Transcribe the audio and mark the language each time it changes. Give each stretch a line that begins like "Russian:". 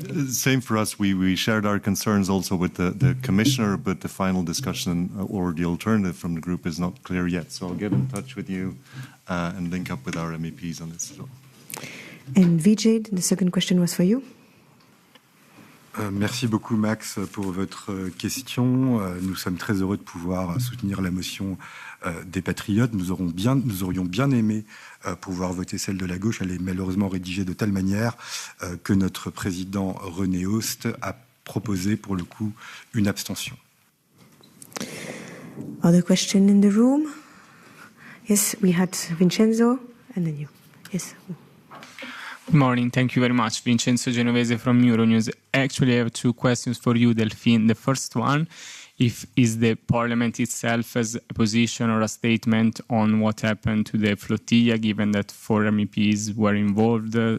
English: Same for us. We shared our concerns also with the Commissioner, but the final discussion or the alternative from the group is not clear yet. So I'll get in touch with you and link up with our MEPs on this as well. And Vijay, the second question was for you.
French: Merci beaucoup Max pour votre question. Nous sommes très heureux de pouvoir soutenir la motion des Patriotes. Nous aurions bien aimé pouvoir voter celle de la gauche. Elle est malheureusement rédigée de telle manière que notre président René Hoost a proposé pour le coup une abstention.
English: Other question in the room? Yes, we had Vincenzo and then you. Yes. Good morning. Thank you very much. Vincenzo Genovese from Euronews. Actually, I have two questions for you, Delphine. The first one, is the Parliament itself has a position or a statement on what happened to the flotilla, given that 4 MEPs were involved?